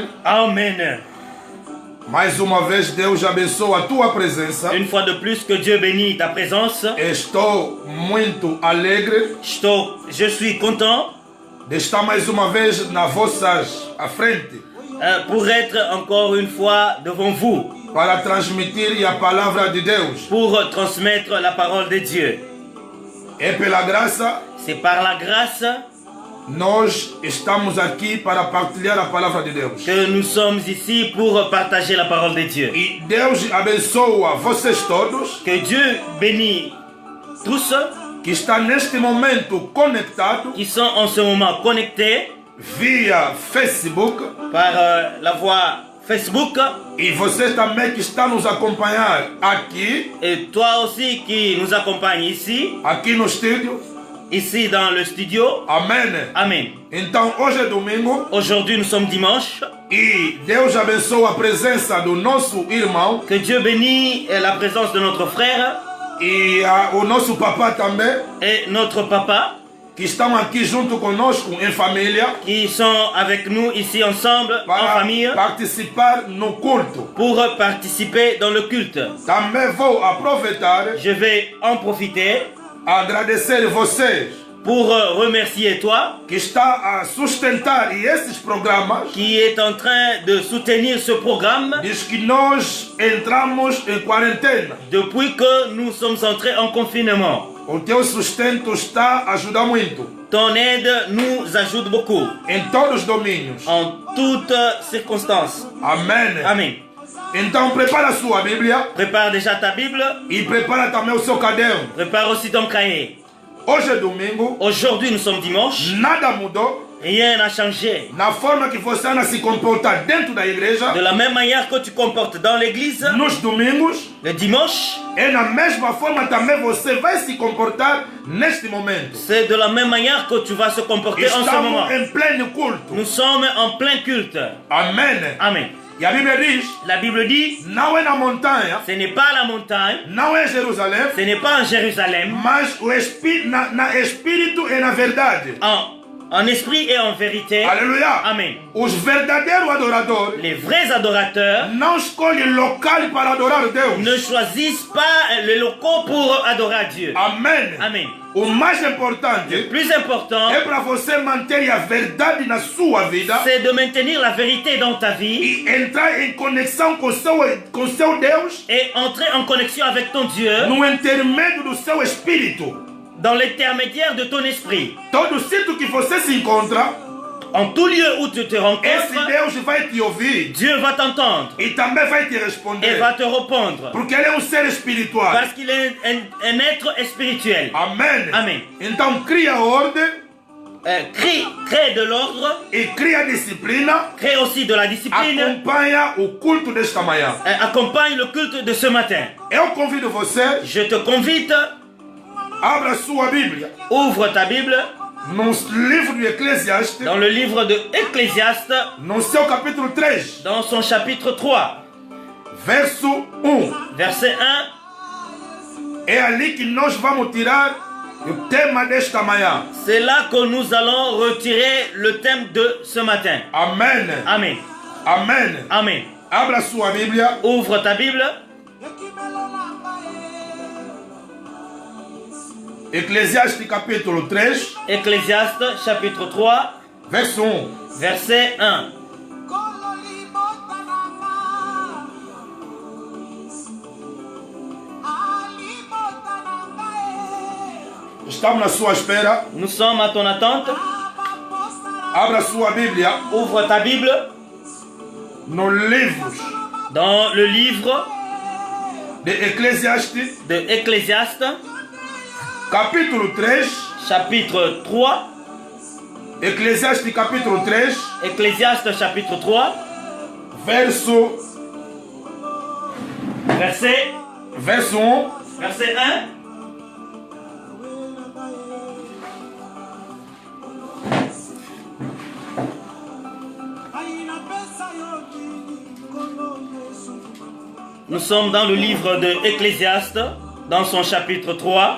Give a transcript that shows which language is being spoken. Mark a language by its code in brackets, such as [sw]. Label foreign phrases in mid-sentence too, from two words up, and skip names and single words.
[pt] Amen. Mais uma vez, Deus abençoa a tua presença. [fr] Une fois de plus, que Dieu bénisse ta présence. [pt] Estou muito alegre [fr] Je suis content [pt] de estar mais uma vez na vossas à frente [fr] pour être encore une fois devant vous, [pt] para transmitir a palavra de Deus. [fr] pour transmettre la parole de Dieu. [pt] É pela graça [fr] C'est par la grâce [pt] nós estamos aqui para partilhar a palavra de Deus. [fr] que nous sommes ici pour partager la parole de Dieu. [pt] E Deus abençoa vocês todos [fr] Que Dieu bénisse tous [pt] que estão neste momento conectados [fr] qui sont en ce moment connectés [pt] via Facebook [fr] par la voie Facebook, [pt] e vocês também que estão nos acompanhar aqui, [fr] et toi aussi qui nous accompagne ici, [pt] aqui no estúdio. [fr] ici dans le studio. [pt] Amém. [fr] Amen. [pt] Então hoje é domingo [fr] Aujourd'hui nous sommes dimanche. [pt] e Deus abençoa a presença do nosso irmão [fr] Que Dieu bénisse la présence de notre frère [pt] e o nosso papá também, [fr] et notre papa [pt] que estão aqui junto conosco em família [fr] qui sont avec nous ici ensemble en [pt] para [fr] famille [pt] participar no culto. [fr] pour participer dans le culte. [pt] Também vou aproveitar [fr] Je vais en profiter [pt] agradecer vocês [fr] pour remercier toi [pt] que está a sustentar esses programas [fr] qui est en train de soutenir ce programme [pt] desde que nós entramos em quarentena. [fr] depuis que nous sommes entrés en confinement. [pt] O teu sustento está a ajudar muito [fr] Ton aide nous ajoute beaucoup [pt] em todos os domínios. [fr] en toutes circonstances. [pt] Amém. [fr] Amen. [pt] Então prepara a sua Bíblia [fr] Prépare déjà ta Bible, [pt] e prepara também o seu caderno. [fr] prépare aussi ton cahier. [pt] Hoje é domingo, [fr] Aujourd'hui nous sommes dimanche, [pt] nada mudou [fr] rien n'a changé. [pt] na forma que você anda se comportar dentro da igreja. [fr] De la même manière que tu comportes dans l'église, [pt] Nos domingos, [fr] le dimanche, [pt] é na mesma forma também você vai se comportar neste momento. [fr] c'est de la même manière que tu vas se comporter en ce moment. [pt] Estamos em pleno culto. [fr] Nous sommes en plein culte. [pt] Amém. [fr] Amen. [pt] E a Bíblia diz, [fr] La Bible dit, [pt] não é na montanha, [fr] ce n'est pas la montagne, [pt] não é Jerusalém, [fr] ce n'est pas en Jérusalem, [pt] mas na espírito e na verdade. [fr] En esprit et en vérité. [pt] Aleluia. [fr] Amen. [pt] Os verdadeiros adoradores [fr] Les vrais adorateurs [pt] não escolhem local para adorar a Deus. [fr] ne choisissent pas les locaux pour adorer à Dieu. [pt] Amém. [fr] Amen. [pt] O mais importante [fr] Le plus important, [pt] é para você manter a verdade na sua vida [fr] c'est de maintenir la vérité dans ta vie [pt] e entrar em conexão com seu Deus [fr] et entrer en connexion avec ton Dieu [pt] no intermédio do seu espírito. [fr] dans l'intermédiaire de ton esprit. [pt] Todo sítio que você se encontra, [fr] En tout lieu où tu te [pt] esse [fr] rencontres, [pt] Deus vai te ouvir [fr] Dieu va t'entendre [pt] e também vai te [fr] et [pt] responder. [fr] va te répondre [pt] Porque ele é um ser espiritual. [fr] parce qu'il est un être spirituel. [pt] Amém. [fr] Amen. [pt] Então cria ordem [fr] Crée de l'ordre, [pt] e cria disciplina. [fr] crée aussi de la discipline, [pt] Acompanha o culto desta manhã. [fr] accompagne le culte de ce matin. [pt] Eu convido você, [fr] Je te convite, [pt] abra sua Bíblia [fr] ouvre ta Bible [pt] no livro de Eclesiastes, [fr] dans le livre de Ecclésiaste, [pt] no seu capítulo 3, [fr] dans son chapitre 3, [pt] verso 1. [fr] verset 1. [pt] É ali que nós vamos tirar o tema desta manhã. [fr] C'est là que nous allons retirer le thème de ce matin. [pt] Amém. [fr] Amen. [pt] Amém. [fr] Amen. [pt] Abra sua Bíblia, [fr] Ouvre ta Bible. [pt] Eclesiastes capítulo 3, [fr] Ecclésiaste chapitre 3, [pt] verso 1. [fr] verset 1. [pt] Estamos na sua espera. [fr] Nous sommes à ton attente. [pt] Abra sua Bíblia [fr] Ouvre ta Bible [pt] no livro [fr] dans le livre [pt] de Eclesiastes, [fr] de Ecclésiaste, [pt] capítulo 3. [fr] chapitre 3. [pt] Eclesiastes capítulo 3, [fr] Ecclésiaste chapitre 3, [pt] verso [fr] verset 1. verset 1. Nous sommes dans le livre de Ecclésiaste, dans son chapitre 3.